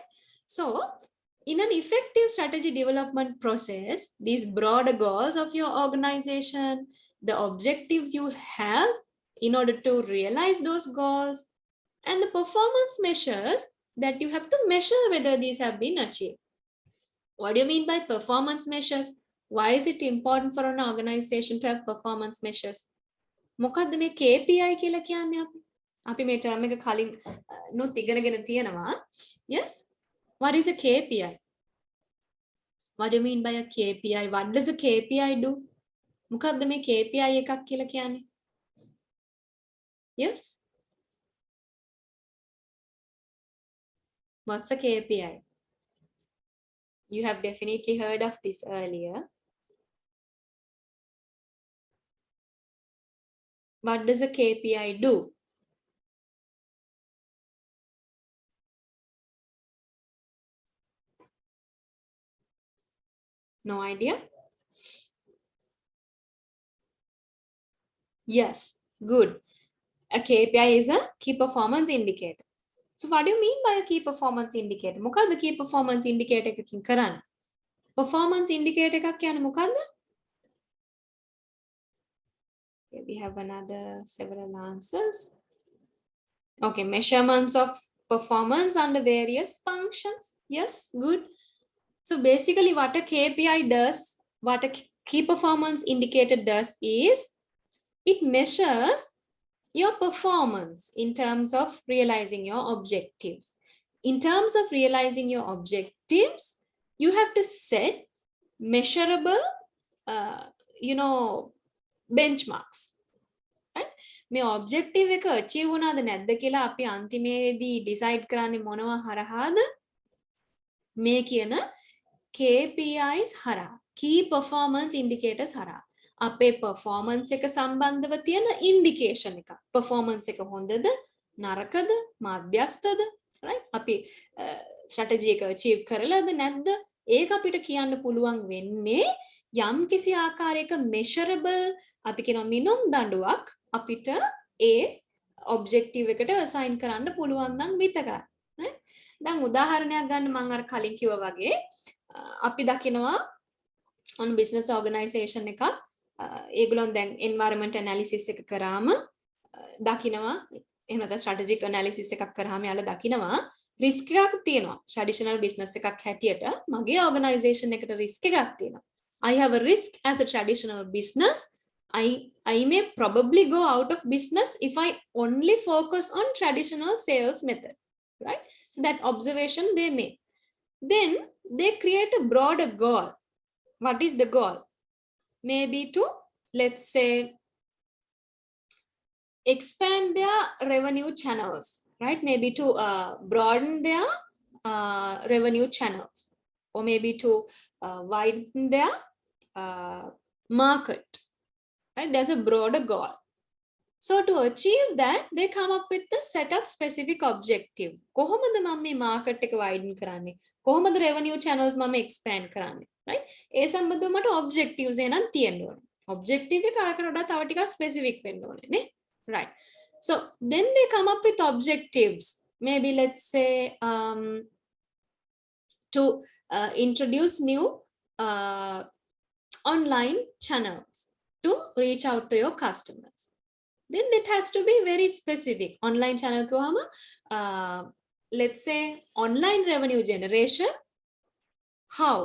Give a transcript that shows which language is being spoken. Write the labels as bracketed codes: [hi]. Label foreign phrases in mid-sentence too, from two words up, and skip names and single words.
[en] So in an effective strategy development process, these broader goals of your organization, the objectives you have in order to realize those goals, and the performance measures that you have to measure whether these have been achieved. What do you mean by performance measures? Why is it important for an organization to have performance measures? [si] මොකද්ද මේ KPI කියලා කියන්නේ අපි? අපි මේ term එක කලින් නුත් ඉගෙනගෙන තියෙනවා. [en] Yes? What is a KPI? What do you mean by a KPI? What does a KPI do? [si] මොකද්ද මේ KPI එකක් කියලා කියන්නේ? [en] Yes? What's a KPI? You have definitely heard of this earlier. What does a KPI do? No idea? Yes, good. A KPI is a key performance indicator. So what do you mean by a key performance indicator? [si] මොකද්ද [en] key performance indicator [si] එකකින් කරන්නේ? [en] Performance indicator [si] එකක් කියන්නේ මොකද්ද? [en] Okay, we have another several answers. Okay, measurements of performance under various functions. Yes, good. So basically what a KPI does, what a key performance indicator does is it measures your performance in terms of realizing your objectives. In terms of realizing your objectives, you have to set measurable, benchmarks. Right? [si] මේ objective එක achieve වුණාද නැද්ද කියලා අපි අන්තිමේදී decide කරන්නේ මොනවා හරහාද? මේ කියන KPIs හරහා, [en] key performance indicators [si] හරහා. අපේ performance එක සම්බන්ධව තියෙන indication එක. Performance එක හොඳද, නරකද, මධ්‍යස්ථද, right? අපි strategy එක achieve කරලාද නැද්ද? ඒක අපිට කියන්න පුළුවන් වෙන්නේ යම් කිසි ආකාරයක measurable, අපි කියනවා මිනුම් දඬුවක් අපිට ඒ objective එකට assign කරන්න පුළුවන් නම් විතරයි. right? දැන් උදාහරණයක් ගන්න මම අර කලින් කිව්වා වගේ අපි දකිනවා on [en] business organization [si] එකක් ඒගොල්ලන් දැන් [en] environment analysis [si] එක කරාම දකිනවා එහෙම නැත්නම් [en] strategic analysis [si] එකක් කරාම යාලා දකිනවා risk එකක් තියෙනවා [en] traditional business [si] එකක් හැටියට මගේ organization එකට risk එකක් තියෙනවා. [en] I have a risk as a traditional business. I may probably go out of business if I only focus on traditional sales method, right? So that observation they make. Then they create a broader goal. What is the goal? Maybe to, let's say, expand their revenue channels, right? Maybe to broaden their revenue channels, or maybe to widen their market, right? There's a broader goal. So to achieve that, they come up with the set of specific objectives. [si] කොහොමද මම මේ market එක widen කරන්නේ? කොහොමද [en] revenue channels [si] මම expand කරන්නේ? Right? ඒ සම්බන්ධව මට objectives එකක් තියෙන්න ඕනේ. Objective එක අරකට වඩා තව ටිකක් specific වෙන්න ඕනේ නේ? [en] Right. So then they come up with objectives. Maybe let's say to introduce new online channels to reach out to your customers. Then it has to be very specific. Online channel kohama, let's say online revenue generation, how?